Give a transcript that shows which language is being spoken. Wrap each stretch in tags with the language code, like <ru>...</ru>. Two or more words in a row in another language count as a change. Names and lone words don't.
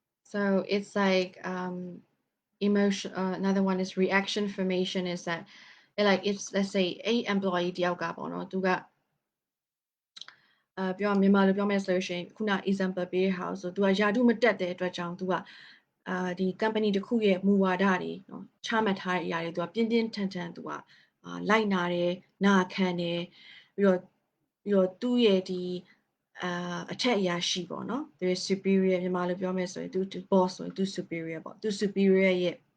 <en>So it's like emotion. Another one is reaction formation. Is that like if let's say a employee</en> <my>တယောက်ကပေါ့နော်သူကပြောမြန်မာလိုပြောမယ်ဆိုလို့ရှိရင်ခုန example ပေးတဲ့ဟာဆိုသူကယာတုမတက်တဲ့အတွက်ကြောင့်သူကဒီ company တစ်ခုရဲ့မူဝါဒတွေနော်ချမှတ်ထားတဲ့အရာတွေသူကပြင်းပြင်းထန်ထန်သူကလိုက်နာတယ်နာခံတယ်ပြီးတော့သူ့ရဲ့ဒီအထက်အရာရှိပေါ့နော်သူရဲ့ superior မြန်မာလိုပြောမယ်ဆိုရင်သူ boss ဆိုရင်သူ superior ပေါ့သူ superior ရဲ့</my>